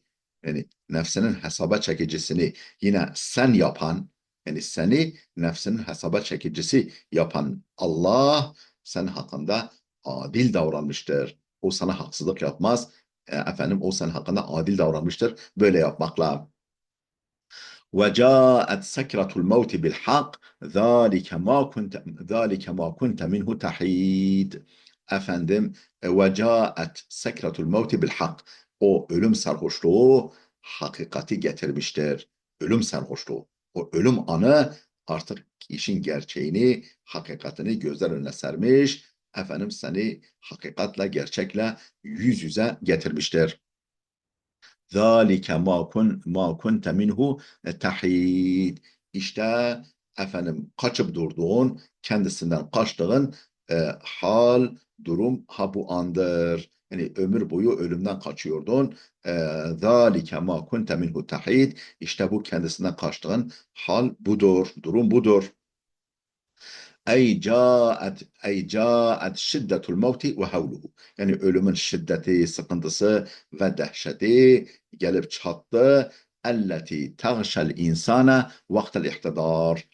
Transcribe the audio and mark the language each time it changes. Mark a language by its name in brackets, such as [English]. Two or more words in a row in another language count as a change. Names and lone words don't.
[Turkish] Yani nefsinin hesaba çekicisini yine sen yapan, yani seni nefsinin hesaba çekicisi yapan Allah senin hakkında adil davranmıştır. O sana haksızlık yapmaz. Efendim, o senin hakkında adil davranmıştır. Böyle yapmakla. [Arabic] وجاءت سكرة الموت بالحق ذلك ما كنت منه تحيد. Efendim, وجاءت سكرة الموت بالحق. [Turkish] O ölüm sarhoşluğu hakikati getirmiştir. Ölüm sarhoşluğu. O ölüm anı artık işin gerçeğini, hakikatini gözler önüne sermiş. Efendim, seni hakikatle, gerçekle yüz yüze getirmiştir. [Arabic] ذَٰلِكَ مَا كُنْتَ مِنْهُ تَحِيدٍ. [Turkish] İşte efendim, kaçıp durduğun, kendisinden kaçtığın hal, durum ha bu andır. Yani ömür boyu ölümden kaçıyordun. [Arabic] ذَٰلِكَ مَا كُنْتَ مِنْهُ تَحِيدٍ. [Turkish] İşte bu kendisinden kaçtığın hal budur, durum budur. [Arabic] أي جاءت شدة الموت وهوله. [Turkish] Yani ölümün şiddeti, sıkıntısı ve dehşeti gelip çattı. [Arabic] التي تغشى الإنسان وقت الاحتضار.